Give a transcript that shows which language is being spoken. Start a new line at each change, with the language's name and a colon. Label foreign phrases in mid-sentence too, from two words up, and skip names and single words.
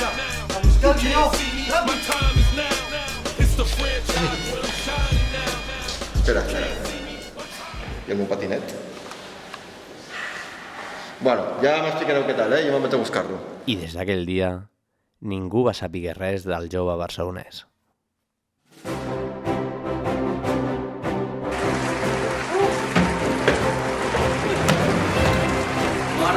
English: My time is now. It's the franchise where I'm shining now.
Catalan: Espera. I el meu patinet? Bueno, ja m'explicareu què tal, Jo me'n vaig a buscar-lo. I des d'aquell dia, ningú va saber res del jove barcelonès. Mare!